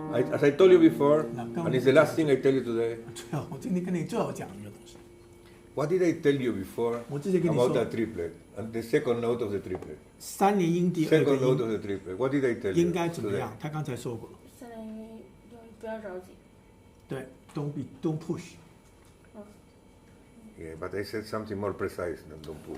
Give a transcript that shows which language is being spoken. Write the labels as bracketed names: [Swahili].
[English] As I told you before, and it's the last thing I tell you today. [Chinese] 我今天跟你最后讲一个东西。 [English] What did I tell you before about the triplet and the second note of the triplet? [Chinese] 三连音第二个 [English] Second note [Chinese] 音 [English] of the triplet. What did I tell you? [Chinese] 应该怎么样？他刚才说过了。三连音不要着急。对 ， [English] don't push。 Yeah, but I said something more precise than don't push.